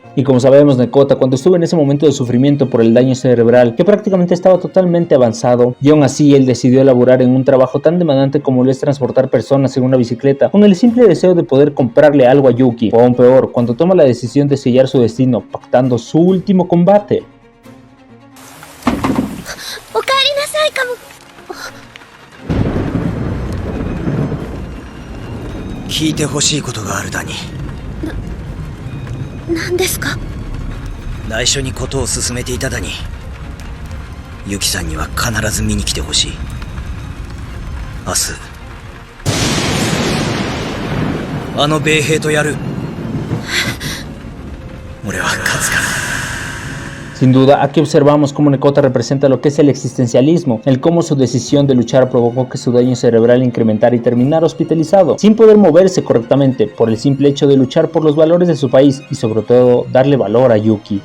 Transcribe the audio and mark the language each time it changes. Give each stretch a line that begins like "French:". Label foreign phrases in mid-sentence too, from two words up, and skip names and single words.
Spanish: Y como sabemos, Nekota, cuando estuvo en ese momento de sufrimiento por el daño cerebral, que prácticamente estaba totalmente avanzado, y aún así él decidió elaborar en un trabajo tan demandante como lo es transportar personas en una bicicleta, con el simple deseo de poder comprarle algo a Yuki, o aún peor, cuando toma la decisión de sellar su destino, pactando su último combate.
Japanese: 聞いてほしいことがあるだに。何ですか？内緒にことを進めていただに。ユキさんには必ず見に来てほしい。明日あの米兵とやる。俺は勝つから。
Spanish: Sin duda, aquí observamos cómo Nekota representa lo que es el existencialismo, el cómo su decisión de luchar provocó que su daño cerebral incrementara y terminara hospitalizado, sin poder moverse correctamente, por el simple hecho de luchar por los valores de su país y sobre todo darle valor a Yuki.